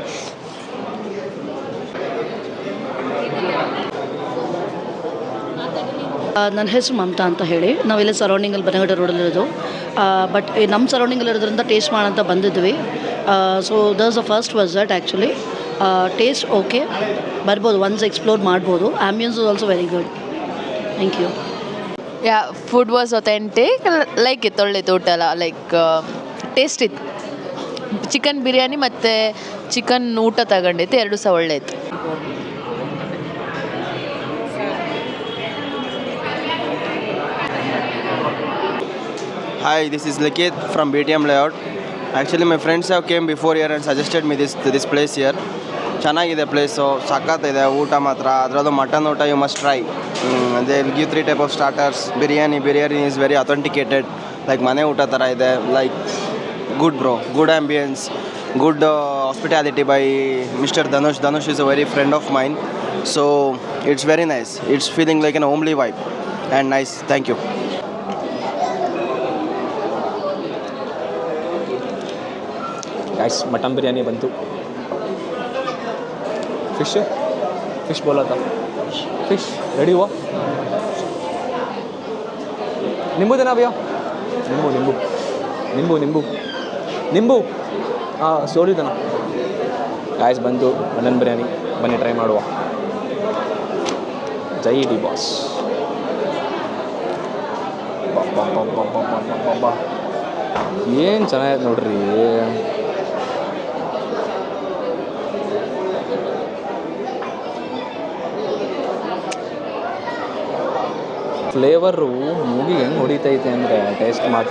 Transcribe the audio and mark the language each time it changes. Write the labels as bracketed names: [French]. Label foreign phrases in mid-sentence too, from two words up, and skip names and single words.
[Kannada] ನನ್ನ ಹೆಸರು ಮಮತಾ ಅಂತ ಹೇಳಿ. ನಾವೆಲ್ಲ ಸರೌಂಡಿಂಗಲ್ಲಿ ಬನಗಡ ರೋಡಲ್ಲಿರೋದು. ಬಟ್ ನಮ್ಮ ಸರೌಂಡಿಂಗಲ್ಲಿರೋದ್ರಿಂದ ಟೇಸ್ಟ್ ಮಾಡೋಂತ ಬಂದಿದ್ವಿ. [English] so this the first visit actually. taste okay, [Kannada] ಬರ್ಬೋದು, [English] once explore [Kannada] ಮಾಡ್ಬೋದು. [English] ambience is also very good. thank you. ya, food was authentic. like [Kannada] ಇತ್ತು, ಒಳ್ಳೆಯಿತ್ತು ಊಟ ಎಲ್ಲ. [English] like taste ಇತ್ತು. [Kannada] ಚಿಕನ್ ಬಿರಿಯಾನಿ ಮತ್ತು ಚಿಕನ್ ಊಟ ತಗೊಂಡಿತ್ತು, ಎರಡು ಸಹ ಒಳ್ಳೆ ಇತ್ತು. [English] Hi, this is Likith from BTM Layout. Actually, my friends have came before here and suggested me this place here. [Kannada] ಚೆನ್ನಾಗಿದೆ ಪ್ಲೇಸು, ಸಖತ್ತಿದೆ ಊಟ ಮಾತ್ರ. ಅದರದ್ದು ಮಟನ್ ಊಟ [English] you must try. they will give 3 type of starters. biryani is very authenticated, like [Kannada] ಮನೆ ಊಟ ಥರ ಇದೆ. [English] like good bro, good ambience, good hospitality by Mister Dhanush. Dhanush is a very friend of mine. so it's very nice. it's feeling like an homely vibe and nice. thank you. [Hindi] गाइस, मटन बिरयानी बनतु. फिश बोला था. फिश रेडी हुआ. नींबू देना भैया. नींबू हाँ, सोली देना. [Kannada] गाइस ಬಂತು ಮಟನ್ ಬಿರಿಯಾನಿ. ಬನ್ನಿ ಟ್ರೈ ಮಾಡುವ. ಜೈ ಡಿ ಬಾಸ್. ಏನು ಚೆನ್ನಾಗಿದೆ ನೋಡ್ರಿ. ಫ್ಲೇವರು ಮೂಗಿಗೆ ಹೆಂಗೆ ಹೊಡಿತೈತೆ ಅಂದರೆ ಟೇಸ್ಟ್ ಮಾತ್ರ.